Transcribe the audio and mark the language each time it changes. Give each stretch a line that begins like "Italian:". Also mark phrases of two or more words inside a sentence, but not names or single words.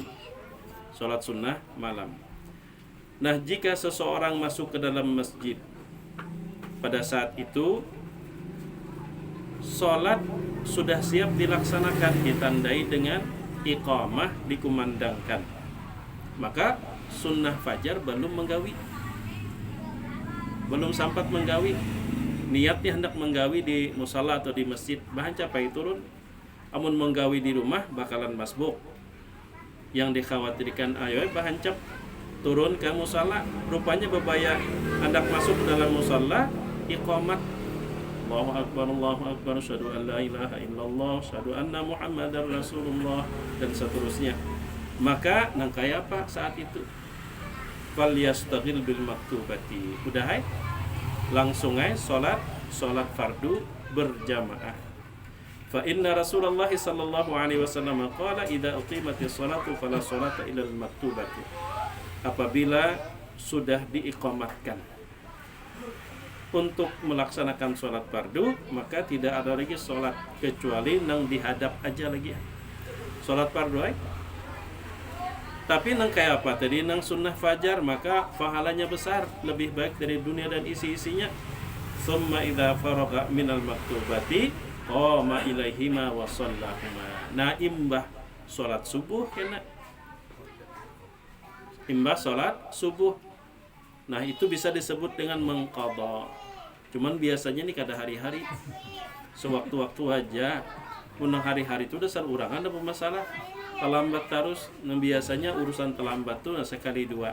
Indonesian: Sholat sunnah malam. Nah jika seseorang masuk ke dalam masjid pada saat itu sholat sudah siap dilaksanakan, ditandai dengan iqamah, dikumandangkan, maka sunnah fajar belum menggawi, belum sempat menggawi.
Banjar: Niatnya hendak menggawi di musala atau di masjid, bahan capai turun. Amun menggawi di rumah bakalan masbuk. Yang dikhawatirkan ayo bahan cap turun ke musala, rupanya bebaya hendak masuk ke dalam musala, iqamat
Arabic: الله أكبر، أشهد أن لا إله إلا الله، أشهد أن محمدا رسول الله,
Indonesian: dan seterusnya.
Banjar: Maka nang kaya apa saat itu?
Arabic: فليشتغل بالمكتوبة.
Banjar: Udah hai?
Indonesian: Langsung aja salat fardu berjamaah.
Arabic: فإن رسول الله صلى الله عليه وسلم قال إذا أقيمت الصلاة فلا صلاة إلا المكتوبة.
Indonesian: Apabila sudah diiqamatkan untuk melaksanakan salat fardu, maka tidak ada lagi salat kecuali nang dihadap aja lagi.
Banjar: Salat fardu ai. Tapi nang kayak apa tadi, nang sunnah fajar, maka pahalanya besar, lebih baik dari dunia dan isi-isinya.
Arabic: ثم إذا فرغ من المكتوبة قام إليهما وصلاهما.
Banjar: Nah imbah salat subuh kena imbas sholat subuh.
Indonesian: Nah itu bisa disebut dengan mengqadha.
Banjar: Cuman biasanya nih kada hari-hari, sewaktu-waktu aja. Menang hari-hari itu dasar urangan ada masalah. Terlambat terus, nah biasanya urusan terlambat tuh sekali dua.